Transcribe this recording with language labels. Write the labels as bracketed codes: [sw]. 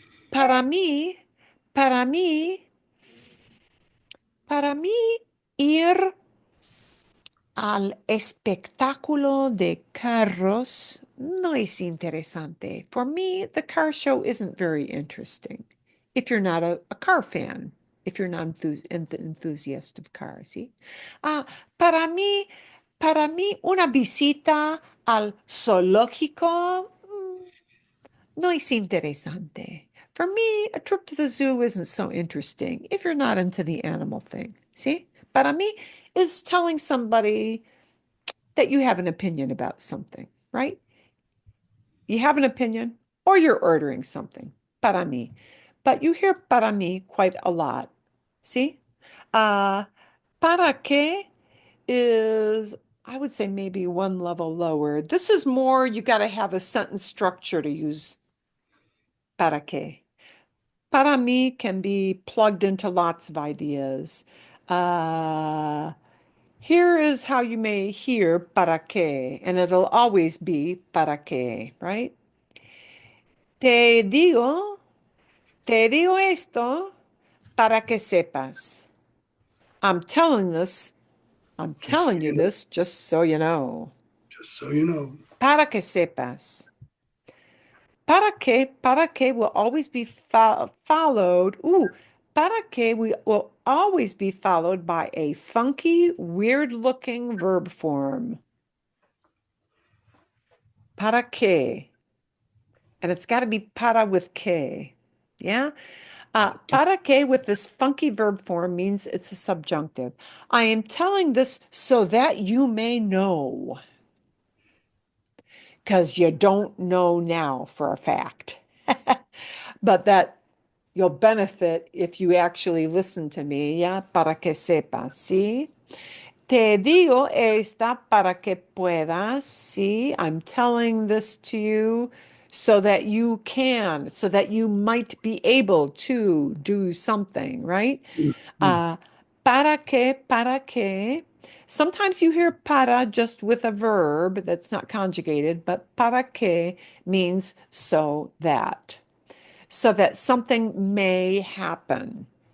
[es] Para mí, para mí, para mí, ir al espectáculo de carros no es interesante. [en] For me, the car show isn't very interesting. If you're not a car fan, if you're not enthusiast of cars, ¿sí? [es] Ah, para mí, una visita al zoológico no es interesante. [en] For me, a trip to the zoo isn't so interesting if you're not into the animal thing. See? Para mí is telling somebody that you have an opinion about something, right? You have an opinion or you're ordering something. Para mí. But you hear para mí quite a lot. See? Para qué is, I would say, maybe one level lower. This is more, you got to have a sentence structure to use para qué. Para mí can be plugged into lots of ideas. Here is how you may hear para qué, and it'll always be para qué, right? [es] Te digo, te digo esto para que sepas. [en] I'm telling this, I'm Just so telling you you know. this just so you know. Just so you know. [es] Para que sepas. [en] Para que will always be followed. Ooh, para que will always be followed by a funky, weird-looking verb form. Para que. And it's got to be para with que. Yeah? Para que with this funky verb form means it's a subjunctive. I am telling this so that you may know. Because you don't know now for a fact. But that you'll benefit if you actually listen to me, yeah, [es] para que sepas, ¿sí? Te digo esta para que puedas, ¿sí? [en] I'm telling this to you so that you can, so that you might be able to do something, right? Para que. Sometimes you hear para just with a verb that's not conjugated, but para que means so that something may happen.